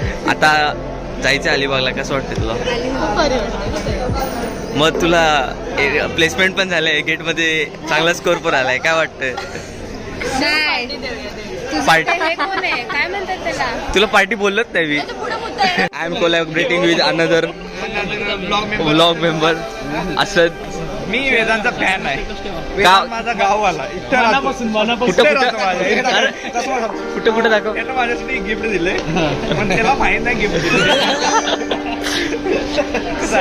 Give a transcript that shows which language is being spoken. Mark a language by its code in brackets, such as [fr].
[mr] आता जायचं अलिबागला. कसं वाटतं तुला? मग तुला प्लेसमेंट पण झालंय, गेटमध्ये चांगला स्कोर पण आलाय. काय वाटतंय? पार्टी काय म्हणतात त्याला? तुला पार्टी बोलत नाही मी. [en] I am collaborating with another blog member Asad. [mr] मी वेदांचा फॅन आहे. का? माझा गाववाला कुठे दाखव. त्यानं माझ्यासाठी गिफ्ट दिले पण त्याला माहित नाही गिफ्ट दिले.